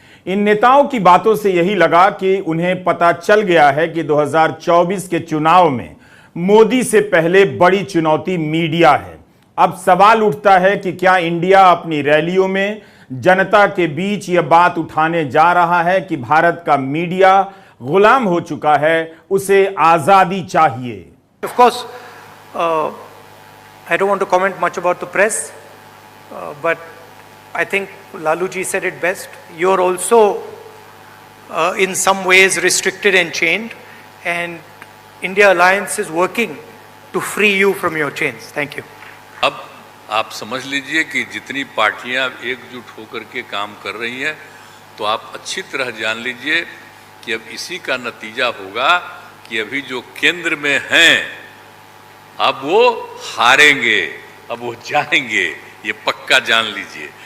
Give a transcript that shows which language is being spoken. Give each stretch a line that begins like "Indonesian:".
Hindi: इन नेताओं की बातों से यही लगा कि उन्हें पता चल गया है कि 2024 के चुनाव में मोदी से पहले बड़ी चुनौती मीडिया है। अब सवाल उठता है कि क्या इंडिया अपनी रैलियों में जनता के बीच यह बात उठाने जा रहा है कि भारत का मीडिया गुलाम हो चुका है, उसे आजादी चाहिए।
English: Of course, I don't want to comment much about the press, but I think Lalu ji said it best. You're also in some ways restricted and chained, and India Alliance is working to free you from your chains. Thank you.
Hindi: अब आप समझ लीजिए कि जितनी पार्टियां एकजुट होकर के काम कर रही हैं, तो आप अच्छी तरह जान लीजिए कि अब इसी का नतीजा होगा कि अभी जो केंद्र में हैं, अब वो हारेंगे, अब वो जाएंगे, ये पक्का जान लीजिए।